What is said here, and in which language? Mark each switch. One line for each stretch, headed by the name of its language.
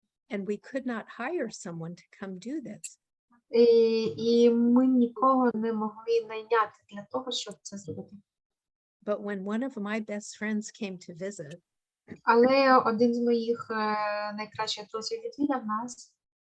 English: And we could not hire someone to come do this.
Ukrainian: І ми нікого не могли найняти для того, щоб це зробити.
English: But when one of my best friends came to visit,
Ukrainian: Але один з моїх найкращих друзів відвідав нас.